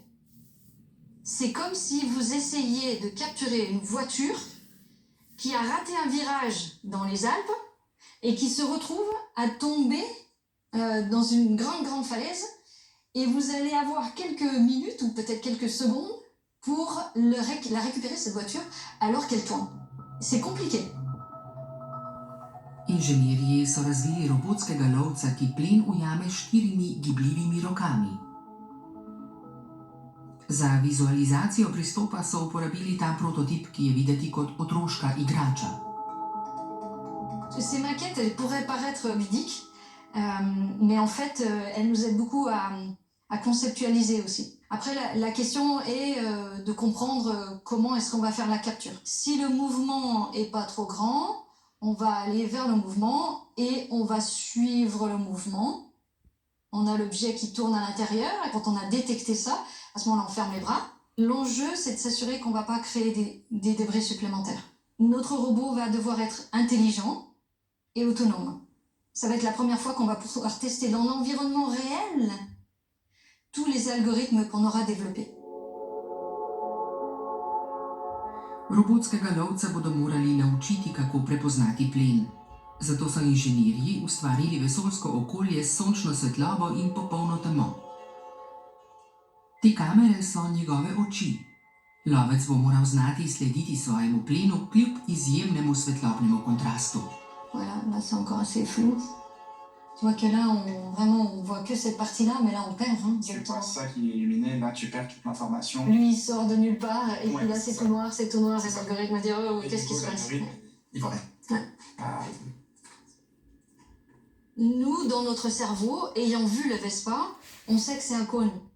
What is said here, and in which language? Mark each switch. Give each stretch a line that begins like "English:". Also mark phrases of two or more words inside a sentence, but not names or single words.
French: C'est comme si vous essayiez de capturer une voiture qui a raté un virage dans les Alpes et qui se retrouve à tomber dans une grande falaise, et vous allez avoir quelques minutes ou peut-être quelques secondes pour la récupérer, cette voiture, alors qu'elle tourne. C'est compliqué.
Slovenian: Inženirji so razvili robotskega lovca, ki plen ujame s 4 gibljivimi rokami. Za vizualizacijo pristopa so uporabili ta prototip, ki je videti kot otroška igrača.
French: Ces maquettes, elles pourraient paraître ludiques, mais en fait, elles nous aident beaucoup à conceptualiser aussi. Après, la question est de comprendre comment est-ce qu'on va faire la capture. Si le mouvement n'est pas trop grand, on va aller vers le mouvement et on va suivre le mouvement. On a l'objet qui tourne à l'intérieur et quand on a détecté ça, à ce moment-là, on ferme les bras. L'enjeu, c'est de s'assurer qu'on ne va pas créer des débris supplémentaires. Notre robot va devoir être intelligent et autonome. Ça va être la première fois qu'on va pouvoir tester dans l'environnement réel tous les algorithmes qu'on aura développés.
Slovenian: Robotskega lovca bodo morali naučiti, kako prepoznati plen. Zato so inženirji ustvarili vesoljsko okolje s sončno svetlobo in popolno temo. Te kamere so njegove oči. Lovec bo moral znati slediti svojemu plenu kljub izjemnemu svetlobnemu kontrastu.
French: Voilà, là c'est encore assez flou. Tu vois que là, on voit que cette partie-là, mais là on perd. C'est pas ça qui est illuminé, là tu perds toute l'information. Lui il sort de nulle part, et puis là c'est tout noir, les algorithmes disent oh, qu'est-ce qui se passe? Il va rien. Nous, dans notre cerveau, ayant vu le Vespa, on sait que c'est un cône.